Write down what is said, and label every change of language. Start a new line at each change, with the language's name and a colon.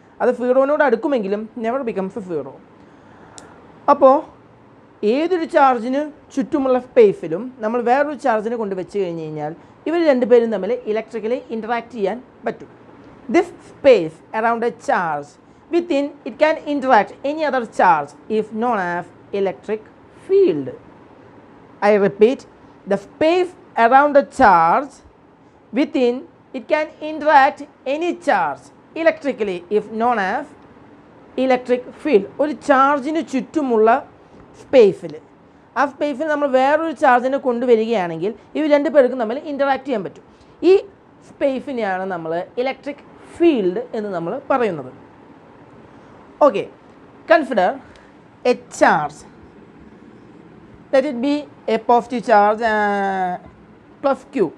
Malayalam: അത് സീറോനോട് അടുക്കുമെങ്കിലും
English: Never becomes zero.
Malayalam: അപ്പോൾ ഏതൊരു ചാർജിന് ചുറ്റുമുള്ള സ്പേസിലും നമ്മൾ വേറൊരു ചാർജിനെ കൊണ്ട് വെച്ച് കഴിഞ്ഞ് കഴിഞ്ഞാൽ ഇവർ രണ്ടുപേരും തമ്മിൽ ഇലക്ട്രിക്കലി ഇൻറ്ററാക്ട് ചെയ്യാൻ പറ്റും.
English: This space around a charge within it can interact any other charge is known as electric field. I repeat, the space around the charge within it can interact any charge electrically if known as electric field.
Malayalam: ഒരു ചാർജിന് ചുറ്റുമുള്ള സ്പേസിൽ, ആ സ്പേസിൽ നമ്മൾ വേറൊരു ചാർജിനെ കൊണ്ടുവരികയാണെങ്കിൽ ഇവർ രണ്ട് പേർക്കും തമ്മിൽ ഇൻറ്ററാക്ട് ചെയ്യാൻ പറ്റും. ഈ സ്പേസിനെയാണ് നമ്മൾ ഇലക്ട്രിക് ഫീൽഡ് എന്ന് നമ്മൾ പറയുന്നത്.
English: Okay, consider a charge. Let it be a positive charge plus Q.